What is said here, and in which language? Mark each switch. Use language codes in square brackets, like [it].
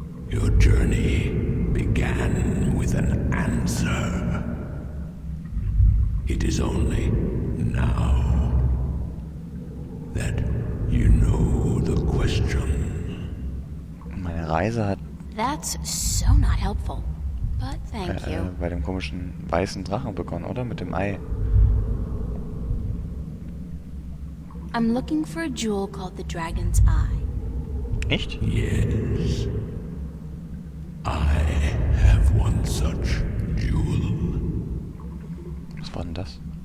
[en] Your journey began with an answer. It is only now that you know the question. [de] Meine Reise hat [en] That's so not helpful. But thank you. [de] bei dem komischen weißen Drachen begonnen, oder? Mit dem Ei. [en] I'm looking for a jewel called the Dragon's Eye. [de] Echt? [en] Yes. I have one such jewel. [de] Was war denn das?